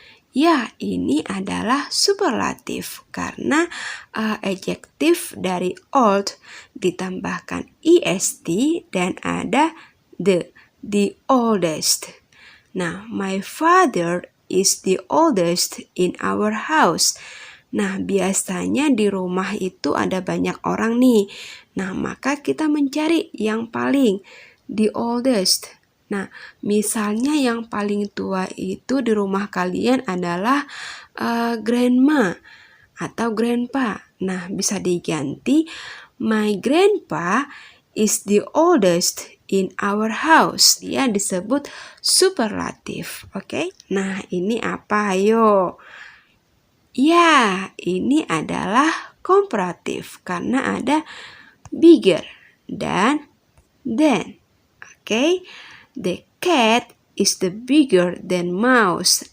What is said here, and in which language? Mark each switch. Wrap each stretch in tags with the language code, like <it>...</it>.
<id>Ya, ini adalah superlatif karena adjektif dari old ditambahkan est dan ada the oldest.</id> <en>Nah, my father is the oldest in our house.</en> <id>Nah, biasanya di rumah itu ada banyak orang nih. Nah, maka kita mencari yang paling,</id> <en>the oldest.</en> <id>Nah, misalnya yang paling tua itu di rumah kalian adalah grandma atau grandpa. Nah, bisa diganti,</id> <en>my grandpa is the oldest in our house.</en> <id>Dia disebut superlatif, oke? Nah, ini apa? Ayo. Ya, ini adalah komparatif karena ada bigger dan then. Oke?</id> <en>The cat is the bigger than mouse.</en>